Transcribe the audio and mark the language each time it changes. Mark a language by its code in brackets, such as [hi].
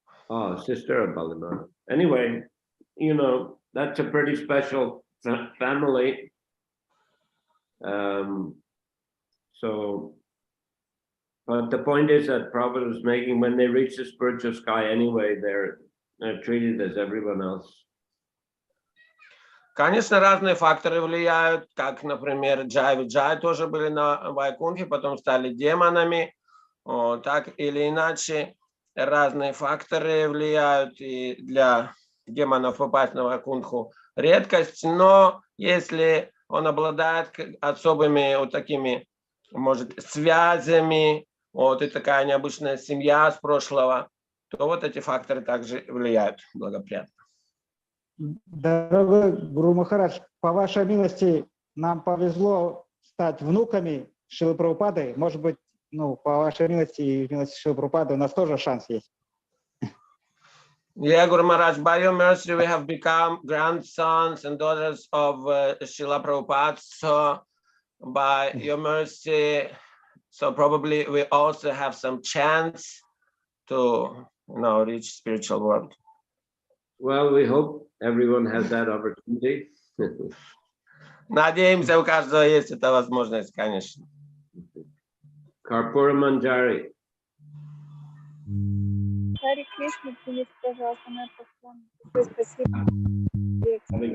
[en] Oh, sister of Bali Maharaj. Anyway, that's a pretty special family. But the point is that Prabhupada was making, when they reach the spiritual sky anyway, treated as everyone else. [ru] Конечно, разные факторы влияют, как, например, Джай и Джай тоже были на Вайкунхе, потом стали демонами. Так или иначе, разные факторы влияют, и для демонов попасть на Вайкунху редкость, но если он обладает особыми вот такими, может, связями, и такая необычная семья с прошлого, то вот эти факторы также влияют благоприятно. Дорогой Гуру Махарадж, по вашей милости, нам повезло стать внуками Шрилы Прабхупады. Может быть, по вашей милости и милости Шрилы Прабхупады у нас тоже шанс есть. [en] Yeah, Guru Maharaj, by your mercy, we have become grandsons and daughters of Srila Prabhupada. So, by your mercy, so probably we also have some chance to, reach spiritual world. Well, we hope everyone has that opportunity. [ru] Надеемся, у каждого есть эта возможность, конечно. Karpura Manjari. Хари Кришна, примите, пожалуйста, мой поклон. Спасибо.